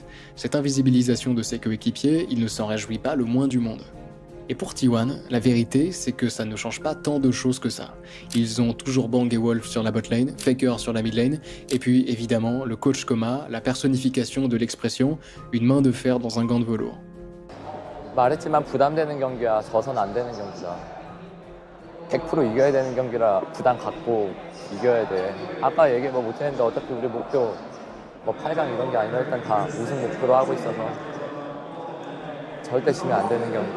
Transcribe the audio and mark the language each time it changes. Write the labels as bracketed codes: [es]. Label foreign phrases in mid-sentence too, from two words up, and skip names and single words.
[fr] Cette invisibilisation de ses coéquipiers, il ne s'en réjouit pas le moins du monde. Et pour T1, la vérité, c'est que ça ne change pas tant de choses que ça. Ils ont toujours Bang et Wolf sur la botlane, Faker sur la midlane, et puis évidemment le coach Koma, la personnification de l'expression, une main de fer dans un gant de velours. [ko] 말했지만 부담되는 경기야 져선 안 되는 경기다. 100% 이겨야 되는 경기라 부담 갖고 이겨야 돼. 아까 얘기 못했는데 어차피 우리 목표 8강 이런 게 아니라 일단 다 우승 목표로 하고 있어서 절대 지면 안 되는 경기.